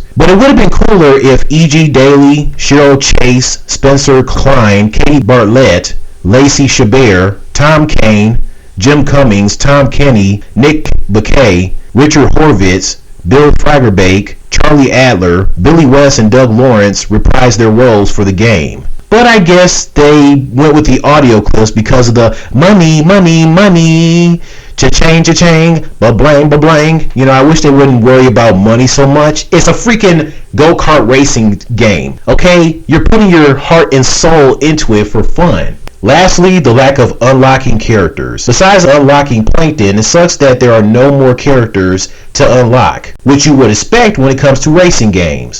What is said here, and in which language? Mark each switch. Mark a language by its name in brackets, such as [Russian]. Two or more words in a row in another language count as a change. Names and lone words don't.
[English] But it would have been cooler if E.G. Daily, Cheryl Chase, Spencer Klein, Katie Bartlett, Lacey Chabert, Tom Kane, Jim Cummings, Tom Kenny, Nick Bakay, Richard Horvitz, Bill Fagerbakke, Charlie Adler, Billy West, and Doug Lawrence reprised their roles for the game. But I guess they went with the audio clips because of the money, cha-ching, cha-ching, ba-blang, ba-blang. You know, I wish they wouldn't worry about money so much. It's a freaking go-kart racing game, okay? You're putting your heart and soul into it for fun. Lastly, the lack of unlocking characters. Besides unlocking Plankton, it sucks that there are no more characters to unlock, which you would expect when it comes to racing games.